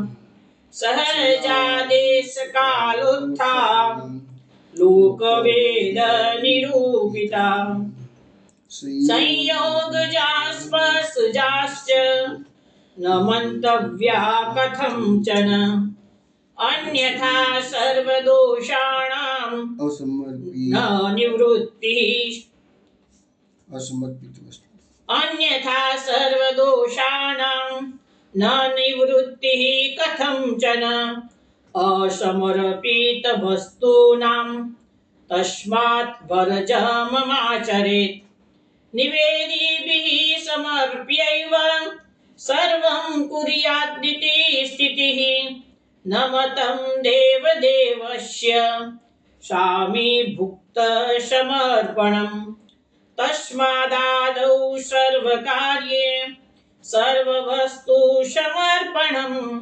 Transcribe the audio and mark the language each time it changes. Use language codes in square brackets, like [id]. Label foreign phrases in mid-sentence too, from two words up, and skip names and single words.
[sa] સહજાદેશ કાલોત્થા લોકવેદ નિરૂપિતા સંયોગજાસ્પસજાશ્ચ ન મંતવ્યા કથંચન અન્યથા સર્વદોષાણાં ન નિવૃત્તિઃ અસમર્પિત વસ્તુ. अन्यथा सर्वदोषाणां न निवृत्तिः कथंचन असमर्पित वस्तूनां तस्मात् वर्जममाचरेत् निवेदिभिः समर्प्यैव सर्वं कुर्यादिति स्थितिः न मतं देवदेवस्य सामीभुक्त समर्पणम् तस्मादादौ सर्वकार्ये सर्ववस्तु समर्पणं